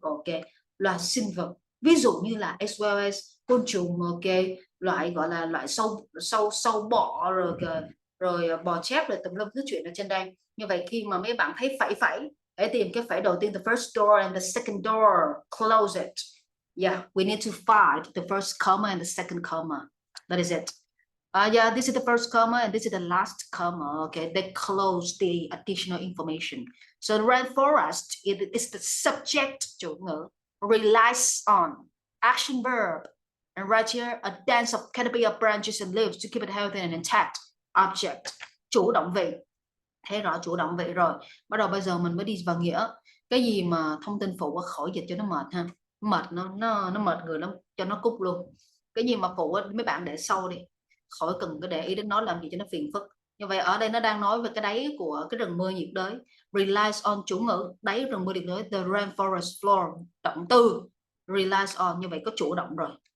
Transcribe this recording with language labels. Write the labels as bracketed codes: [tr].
[vi] Ok, loài sinh vật, ví dụ như là as well as côn trùng. Ok, loại gọi là loại sâu bọ, rồi bò chép, rồi tùm lum thứ chuyện ở trên đây. Như vậy khi mà mấy bạn thấy phẩy phẩy, hãy tìm cái phẩy đầu tiên, [en] the first door and the second door, close it. Yeah, we need to find the first comma and the second comma. That is it. Yeah, this is the first comma and this is the last comma. Okay, they close the additional information. So the rainforest is the subject, [vi] chủ ngữ, [en] relies on action verb. And right here, a dense of canopy of branches and leaves to keep it healthy and intact. [vi] Object, chủ động vị. Thấy rõ chủ động vị rồi. Bắt đầu bây giờ mình mới đi vào nghĩa. Cái gì mà thông tin phụ khỏi dịch cho nó mệt ha. Mệt nó mệt người lắm, cho nó cút luôn. Cái gì mà phụ mấy bạn để sau đi, khỏi cần cái để ý đến nó làm gì cho nó phiền phức. Như vậy ở đây nó đang nói về cái đáy của cái rừng mưa nhiệt đới. Relies on, chủ ngữ, đáy rừng mưa nhiệt đới, [en] the rainforest floor, [vi] động từ relies on, như vậy có chủ động rồi.